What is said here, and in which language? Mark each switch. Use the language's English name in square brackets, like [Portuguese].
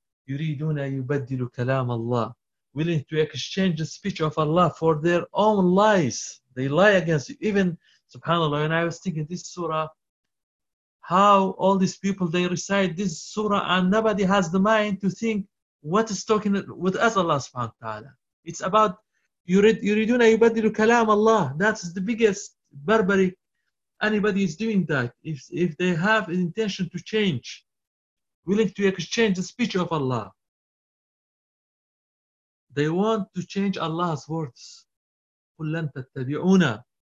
[Arabic] يُرِيدُونَ يُبَدِّلُ كَلَامَ اللَّهِ, [English] willing to exchange the speech of Allah for their own lies. They lie against you. Even, subhanAllah, when I was thinking this surah, how all these people, they recite this surah and nobody has the mind to think, what is talking with us, Allah subhanahu wa ta'ala? It's about [Arabic] يُرِيدُونَ يُبَدِّلُ كَلَامَ اللَّهِ. [English] That's the biggest barbaric. Anybody is doing that. If they have an intention to change, willing to exchange the speech of Allah, they want to change Allah's words. [Arabic] قُلْ لَن تَتَّبِعُونَ.